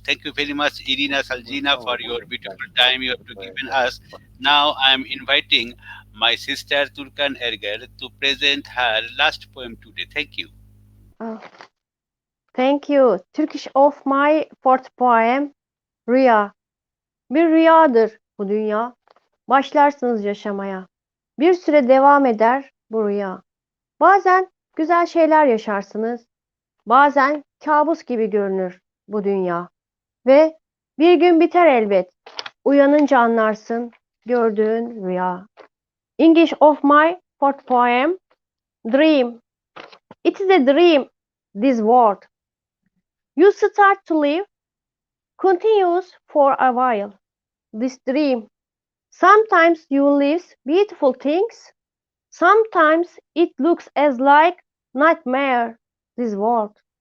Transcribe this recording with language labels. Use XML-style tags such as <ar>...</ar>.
<en>Thank you very much, Irina, Shulgina, for your beautiful time you have to given us. Now I am inviting my sister Turkan Ergor to present her last poem today. Thank you. Oh, thank you. Turkish of my fourth poem, Rüya.</en> <tr>Bir rüyadır bu dünya. Başlarsınız yaşamaya. Bir süre devam eder bu rüya. Bazen güzel şeyler yaşarsınız. Bazen kabus gibi görünür bu dünya. Ve bir gün biter elbet. Uyanınca anlarsın gördüğün rüya.</tr> <en>English of my fourth poem, Dream. It is a dream, this world. You start to live, continues for a while. This dream. Sometimes you live beautiful things. Sometimes it looks as like nightmare, this world.</en>